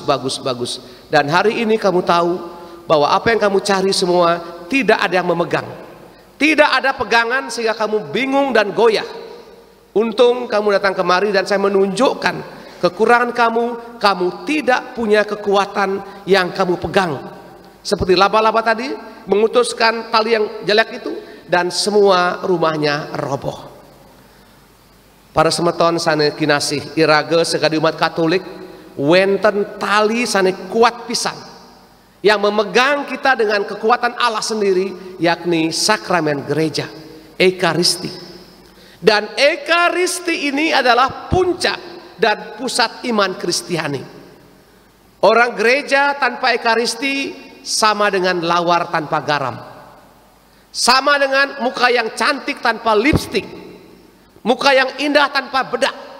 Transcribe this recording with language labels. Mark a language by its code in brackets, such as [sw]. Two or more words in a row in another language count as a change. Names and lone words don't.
[id] Dan hari ini kamu tahu bahwa apa yang kamu cari semua tidak ada yang memegang, tidak ada pegangan, sehingga kamu bingung dan goyah. Untung kamu datang kemari dan saya menunjukkan kekurangan kamu tidak punya kekuatan yang kamu pegang. Seperti laba-laba tadi memutuskan tali yang jelek itu, dan semua rumahnya roboh. [ban] Para semeton sane kinasih irage [id] sekali umat Katolik, [ban] wenten tali sane kuat pisan [id] yang memegang kita dengan kekuatan Allah sendiri, yakni sakramen gereja, Ekaristi. Dan Ekaristi ini adalah puncak dan pusat iman Kristiani. Orang gereja tanpa Ekaristi sama dengan lawar tanpa garam, sama dengan muka yang cantik tanpa lipstik, muka yang indah tanpa bedak.